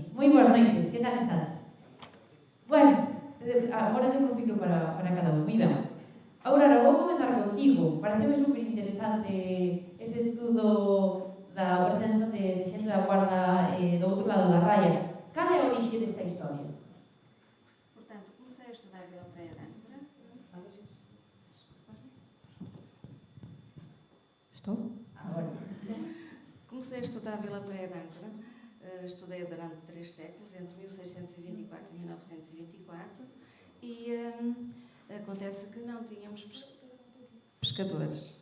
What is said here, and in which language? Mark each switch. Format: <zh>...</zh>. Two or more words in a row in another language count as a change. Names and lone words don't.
<gl>Moi boas noites, que tal estás? Bueno, agora temos micro para cada un. Moi ben. Aurora, vou comenzar contigo. Pareceme super interesante ese estudo da presenza de xente da Guarda do outro lado da raya. Cal é a orixe desta historia?</gl> <pt>Portanto, comecei a estudar Vila Praia de Âncora. Estou? Agora. Comecei a estudar Vila Praia de Âncora. Estudei durante 3 séculos, entre 1624 e 1924, e acontece que não tínhamos pescadores.</pt>